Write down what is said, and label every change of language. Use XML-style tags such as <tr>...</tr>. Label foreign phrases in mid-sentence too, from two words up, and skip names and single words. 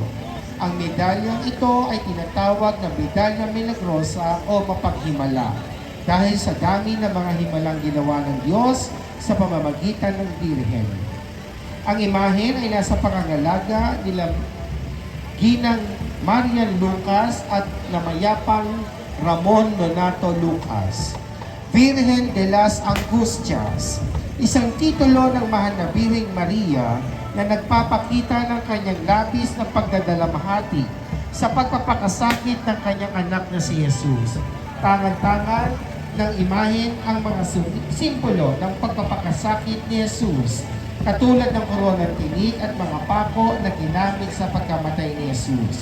<tl>Ang medalyang ito ay tinatawag na medalya milagrosa o mapaghimala dahil sa dami ng mga himalang ginawa ng Diyos sa pamamagitan ng Birhen. Ang imahen ay nasa pangangalaga nila Ginang Marian Lucas at namayapang Ramon Donato Lucas. Virgen de las Angustias, isang titulo ng mahal na Birheng Maria na nagpapakita ng kanyang labis na pagdadalamhati sa pagpapakasakit ng kanyang anak na si Jesus. Tangan-tangan ng imahen ang mga simbolo ng pagpapakasakit ni Jesus, katulad ng koronang tinik at mga pako na ginamit sa pagkamatay ni Jesus.</tl>